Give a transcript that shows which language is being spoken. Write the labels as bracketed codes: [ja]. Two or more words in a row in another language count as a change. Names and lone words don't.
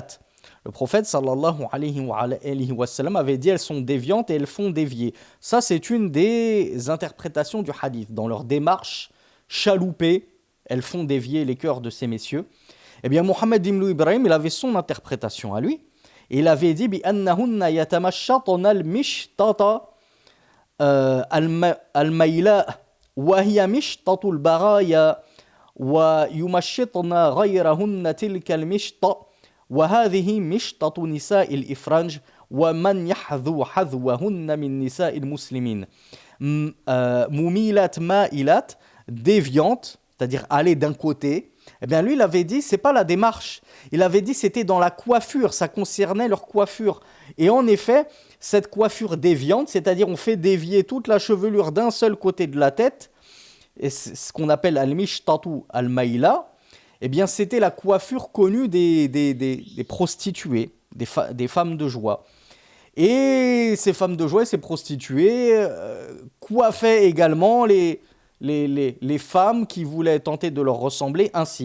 [fr] Le prophète [ar] صلى الله عليه وسلم [fr] avait dit « Elles sont déviantes et elles font dévier ». Ça, c'est une des interprétations du hadith. Dans leur démarche chaloupée, elles font dévier les cœurs de ces messieurs. Eh bien, Mohammed ibn Ibrahim, il avait son interprétation à lui. Et il avait dit « [ar] بأنهن يتمشطن المشطة الميلاء » وهي مشطة البرايا ويمشطن غيرهن تلك المشطة وهذه مشطة نساء الإفرنج ومن يحذو حذوهن من نساء المسلمين مميلات مائلات [fr] déviantes, c'est-à-dire aller d'un côté. Eh bien lui il avait dit c'est pas la démarche, il avait dit c'était dans la coiffure, ça concernait leur coiffure. Et en effet cette coiffure déviante, c'est-à-dire on fait dévier toute la chevelure d'un seul côté de la tête, et c'est ce qu'on appelle [ar] المشطة الميلاء, [fr] eh bien c'était la coiffure connue des prostituées, des femmes de joie. Et ces femmes de joie, ces prostituées coiffaient également les femmes qui voulaient tenter de leur ressembler ainsi.